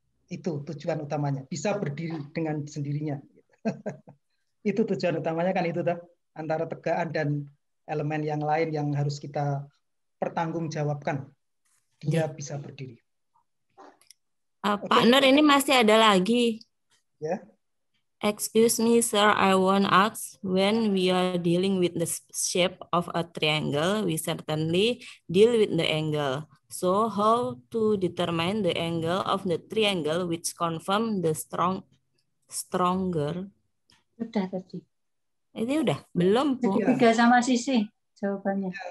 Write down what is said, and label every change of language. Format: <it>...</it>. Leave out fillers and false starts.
<id>Itu tujuan utamanya, bisa berdiri dengan sendirinya. Itu tujuan utamanya kan itu antara tegaan dan elemen yang lain yang harus kita pertanggungjawabkan. Dia bisa berdiri. Pak Nur, ini masih ada lagi. Ya.</id> <en>Excuse me, sir, I want to ask, when we are dealing with the shape of a triangle, we certainly deal with the angle. So how to determine the angle of the triangle which confirm the stronger?</en> <id>Sudah tadi. Ini udah? Belum, Bu? Segitiga sama sisi jawabannya.</id>